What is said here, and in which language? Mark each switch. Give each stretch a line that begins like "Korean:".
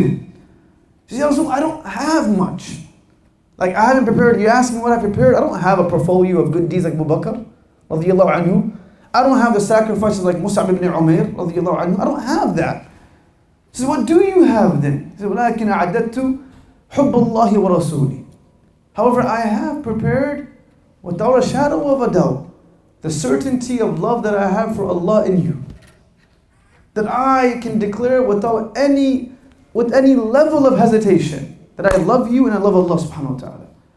English: You see, I don't have much. Like, I haven't prepared. You ask me what I prepared. I don't have a portfolio of good deeds like Abu Bakr, radiyallahu anhu. I don't have the sacrifices like Mus'ab ibn Umair, radiyallahu anhu. I don't have that. He says, what do you have then? He says,
Arabic: وَلَكِنْ أَعَدَدْتُ حُبَّ اللَّهِ وَرَسُولِهِ.
English: However, I have prepared, without a shadow of a doubt, the certainty of love that I have for Allah in you. That I can declare with any level of hesitation that I love you and I love Allah subhanahu wa ta'ala.